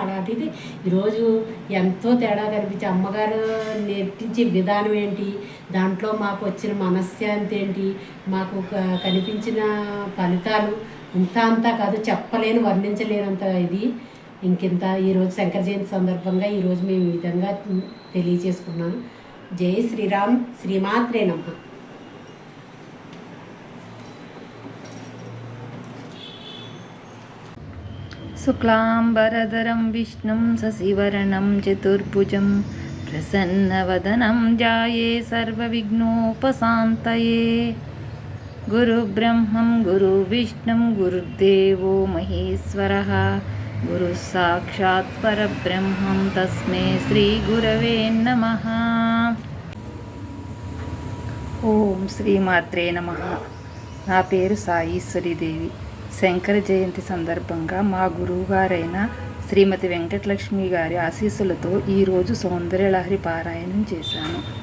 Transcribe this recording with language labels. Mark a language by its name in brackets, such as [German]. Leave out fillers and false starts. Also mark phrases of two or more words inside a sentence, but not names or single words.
[Telugu] అలాంటిది ఈరోజు ఎంతో తేడా కనిపించి అమ్మగారు నేర్పించే విధానం ఏంటి, దాంట్లో మాకు వచ్చిన మనశ్శాంతి ఏంటి, మాకు కనిపించిన ఫలితాలు అంతా కాదు, చెప్పలేని వర్ణించలేనంత ఇది. ఇంకింత ఈరోజు శంకర జయంతి సందర్భంగా ఈరోజు మేము ఈ విధంగా తెలియజేసుకున్నాను. [Sanskrit] జై శ్రీరామ్, శ్రీమాత్రే నమః. शुक्लाम्बरधरं विष्णुं शशिवर्णं चतुर्भुजं प्रसन्नवदनं ध्याये सर्वविघ्नोपशान्तये गुरुब्रह्मं गुरुविष्णुं गुरुदेवो महेश्वरः गुरुसाक्षात् परब्रह्मं तस्मै श्रीगुरवे नमः. ఓం శ్రీమాత్రే నమః. [Telugu] నా పేరు సాయీశ్వరీదేవి. శంకర జయంతి సందర్భంగా మా గురువుగారైన శ్రీమతి వెంకటలక్ష్మి గారి ఆశీస్సులతో ఈరోజు సౌందర్యలహరి పారాయణం చేశాను.